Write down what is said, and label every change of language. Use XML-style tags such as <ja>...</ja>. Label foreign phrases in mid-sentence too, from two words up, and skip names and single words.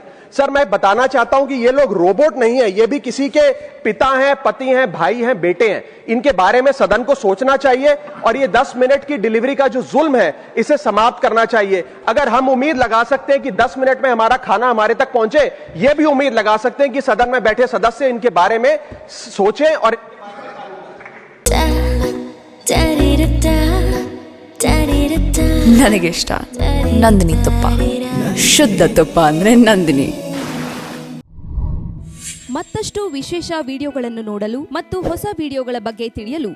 <hi>सर, मैं बताना चाहता हूं कि ये लोग रोबोट नहीं है, ये भी किसी के पिता हैं, पति हैं, भाई हैं, बेटे हैं। इनके बारे में सदन को सोचना चाहिए और ये 10 मिनट की डिलीवरी का जो जुल्म है, इसे समाप्त करना चाहिए। अगर हम उम्मीद लगा सकते हैं कि 10 मिनट में हमारा खाना हमारे तक पहुंचे, ये भी उम्मीद लगा सकते हैं कि सदन में बैठे सदस्य इनके बारे में सोचें। और</hi> <kn>ನನಗೆ ಇಷ್ಟ ನಂದಿನಿ ತುಪ್ಪ, ಶುದ್ಧ ತುಪ್ಪ ಅಂದ್ರೆ ನಂದಿನಿ. ಮತ್ತಷ್ಟು ವಿಶೇಷ ವಿಡಿಯೋಗಳನ್ನು ನೋಡಲು ಮತ್ತು ಹೊಸ ವಿಡಿಯೋಗಳ ಬಗ್ಗೆ ತಿಳಿಯಲು</kn>